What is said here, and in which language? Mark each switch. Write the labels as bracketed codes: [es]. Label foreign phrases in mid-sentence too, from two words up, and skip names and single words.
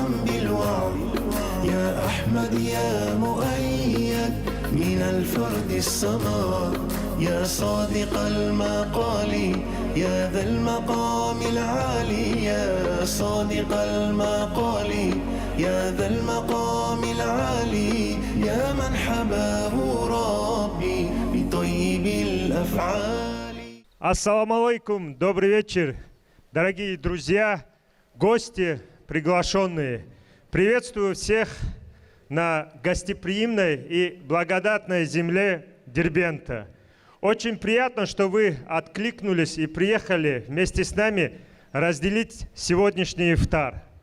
[ar] بالوعد، يا أحمد يا مؤيد من الفرد الصمد، يا صادق المقال يا ذا المقام العالي، يا صادق المقال يا ذا المقام العالي، يا من حباه ربي بطيب الأفعال. السلام عليكم, [ru] добрый вечер, дорогие друзья, гости, приглашенные. Приветствую всех на гостеприимной и благодатной земле Дербента. Очень приятно, что вы откликнулись и приехали вместе с нами разделить сегодняшний ифтар.